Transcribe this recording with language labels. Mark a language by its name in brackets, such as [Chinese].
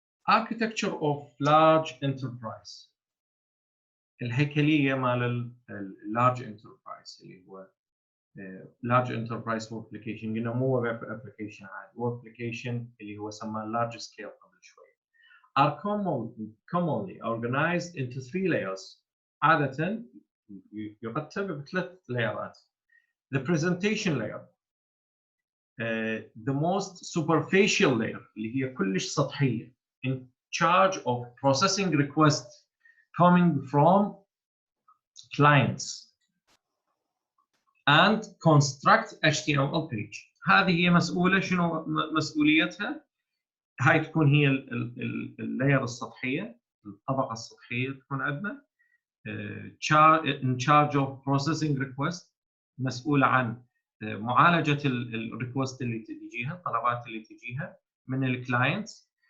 [English] architecture of large enterprise، [Arabic] الهيكليه مال [English] large enterprise [Arabic] اللي هو [English] large enterprise web application. [Arabic] قلنا مو web application عادي، web application اللي هو سماه large scale قبل شوي. [English] are commonly organized into 3 layers. [Arabic] عادة يرتب بثلاث لايرات. [English] The presentation layer, the most superficial layer [Arabic] اللي هي كلش سطحية, [English] in charge of processing requests coming from clients and construct HTML page. [Arabic] هذه هي مسؤولة، شنو مسؤوليتها؟ هاي تكون هي اللاير السطحية، الطبقة السطحية تكون عندنا. [English] in charge of processing request، [Arabic] مسؤولة عن معالجة الريكوست اللي تجيها، الطلبات اللي تجيها من الكلاينتس.